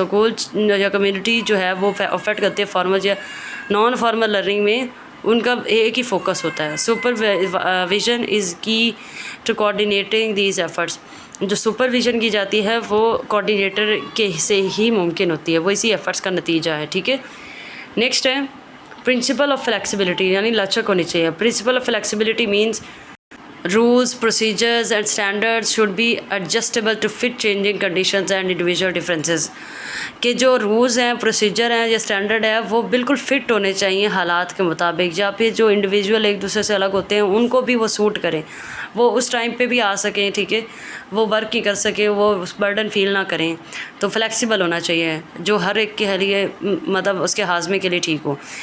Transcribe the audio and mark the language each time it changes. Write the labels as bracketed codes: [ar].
[ur] School یا community جو ہے وہ افیکٹ کرتی ہے فارمل یا نان فارمل لرننگ میں, ان کا ایک ہی فوکس ہوتا ہے. [en] Supervision is key to coordinating these efforts. [ur] جو سپرویژن کی جاتی ہے وہ کوآرڈینیٹر کے سے ہی ممکن ہوتی ہے, وہ اسی ایفرٹس کا نتیجہ ہے, ٹھیک ہے. نیکسٹ ہے پرنسپل آف فلیکسیبلٹی, یعنی لچک ہونی چاہیے. [en] Principle of flexibility means rules, procedures and standards should be adjustable to fit changing conditions and individual differences. [ur] کہ جو رولز ہیں, پروسیجر ہیں یا اسٹینڈرڈ ہے وہ بالکل فٹ ہونے چاہیے حالات کے مطابق, یا پھر جو انڈیویجول ایک دوسرے سے الگ ہوتے ہیں ان کو بھی وہ سوٹ کریں, وہ اس ٹائم پہ بھی آ سکیں, ٹھیک ہے, وہ ورک ہی کر سکیں, وہ برڈن فیل نہ کریں. تو فلیکسیبل ہونا چاہیے جو ہر ایک کے لیے مطلب اس کے ہاضمے کے لیے ٹھیک ہو.